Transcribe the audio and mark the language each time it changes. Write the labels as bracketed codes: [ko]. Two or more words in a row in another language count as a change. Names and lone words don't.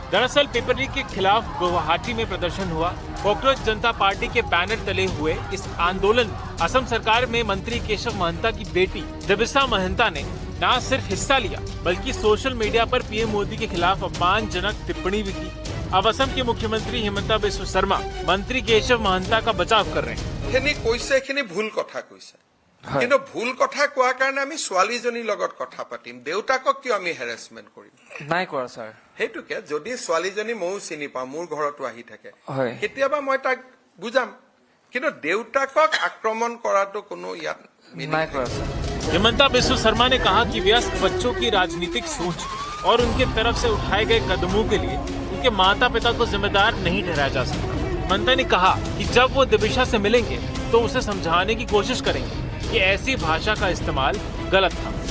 [hi] दरअसल पेपर लीक के खिलाफ गुवाहाटी में प्रदर्शन हुआ। कॉकरोच जनता पार्टी के बैनर तले हुए इस आंदोलन में असम सरकार में मंत्री केशव महंता की बेटी देबिसा महंता ने न सिर्फ हिस्सा लिया बल्कि सोशल मीडिया पर पीएम मोदी के खिलाफ अपमानजनक टिप्पणी भी की। अब असम के मुख्यमंत्री हिमंता बिस्वा शर्मा मंत्री केशव महंता का बचाव कर रहे हैं। [as] ভুল কথা কিন্তু ভুল কথা কোৱাৰ কাৰণে আমি ছোৱালীজনীৰ লগত কথা পাতিম, দেউতাকক কিয় আমি হেৰাসমেন্ট কৰিম? নাই কৰা স্যাৰ। হেতুকে যদি ছোৱালীজনী ময়ো চিনি পাওঁ, মোৰ ঘৰতো আহি থাকে, হয় কেতিয়াবা মই তাক বুজাম, কিন্তু দেউতাকক আক্ৰমণ কৰাটো কোনো ইয়াত নাই কৰা স্যাৰ। [hi] हिमंता बिस्वा शर्मा ने कहा कि व्यस्क बच्चों की राजनीतिक सोच और उनके तरफ से उठाए गए कदमों के लिए उनके माता पिता को जिम्मेदार नहीं ठहराया जा सकता। महंता ने कहा कि जब वो देबिसा से मिलेंगे तो उसे समझाने की कोशिश करेंगे कि ऐसी भाषा का इस्तेमाल गलत था।